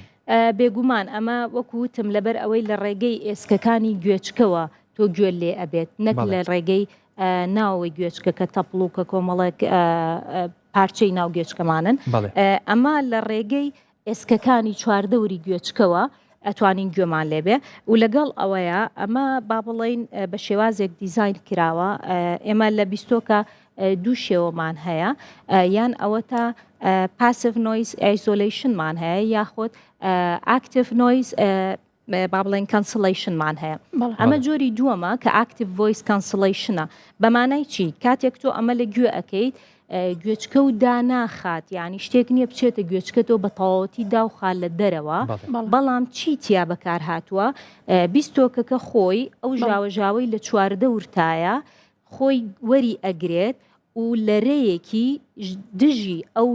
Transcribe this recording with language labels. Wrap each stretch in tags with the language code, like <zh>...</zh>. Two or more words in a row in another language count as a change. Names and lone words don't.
<ckb>بێگومان ئەمە وەکوتم لەبەر ئەوەی لە ڕێگەی ئێسکەکانی گوێچکەوە تۆ گوێ لێ ئەبێت نەک لە ڕێگەی ناوەوەی گوێچکە کە تەپڵوکە کۆمەڵێک پارچەی ناو گوێچکەمانن ئەمە لە ڕێگەی ئێسکەکانی چواردەوری گوێچکەوە ئەتوانین گوێمان لێبێ و لەگەڵ ئەوەیە ئەمە با بڵین بە شێوازێک دیزاین کراوە ئێمە لە بیستۆکە دوو شێوەمان هەیە یان ئەوە تا</ckb> <en>passive noise isolation</en> <ckb>مان هەیە یاخود</ckb> <en>active noise</en> <ckb>با بڵێن cancellation-مان هەیە ئەمە جۆری دووەمە کە</ckb> <en>active voice cancellation-</en> <ckb>ە بەمانای چی کاتێک تۆ ئەمە لە گوێ ئەەکەیت گوێچکە و داناخات یعنی شتێک نییە بچێتە گوێچکەتەوە بە تەواوەتی داوخات لە دەرەوە بەڵام چی تیا بەکار هاتووە بیستۆکەکە خۆی ئەو ژاوەژاوەی لە چواردە ورتایە خۆی وەری ئەگرێت و لەرەیەکی دژی ئەو</ckb>